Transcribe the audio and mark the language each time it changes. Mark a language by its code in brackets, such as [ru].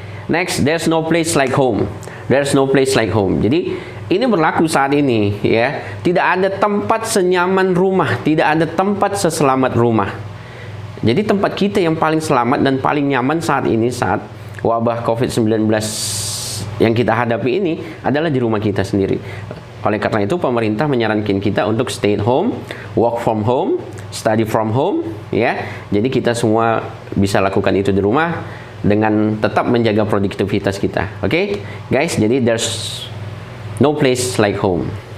[en] Next, there's no place like home. There's no place like home. [id] Jadi ini berlaku saat ini ya. Tidak ada tempat senyaman rumah, tidak ada tempat seselamat rumah. Jadi tempat kita yang paling selamat dan paling nyaman saat ini, saat wabah COVID-19 yang kita hadapi ini, adalah di rumah kita sendiri. Oleh karena itu pemerintah menyarankan kita untuk [en] stay at home, work from home, [id] study from home ya. Jadi kita semua bisa lakukan itu di rumah dengan tetap menjaga produktivitas kita. [en] Oke, guys, jadi there's no place like home.